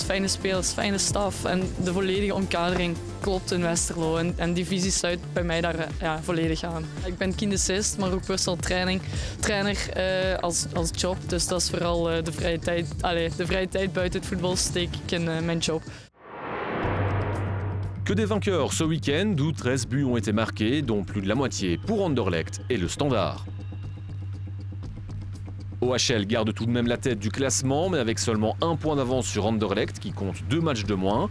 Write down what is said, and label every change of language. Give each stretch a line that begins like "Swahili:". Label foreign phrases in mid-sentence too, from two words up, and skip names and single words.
Dutch: Fijne spelers, fijne staf en de volledige omkadering klopt in Westerlo. En die visie sluit bij mij daar volledig aan. Ik ben kinesist, maar ook
English: personal trainer
Dutch: als job. Dus dat is vooral de vrije tijd buiten het voetbal steek ik in mijn job.
French: Que des vainqueurs ce week-end où 13 buts ont été marqués, dont plus de la moitié pour Anderlecht et le Standard. OHL garde tout de même la tête du classement, mais avec seulement 1 point d'avance sur Anderlecht qui compte 2 matchs de moins.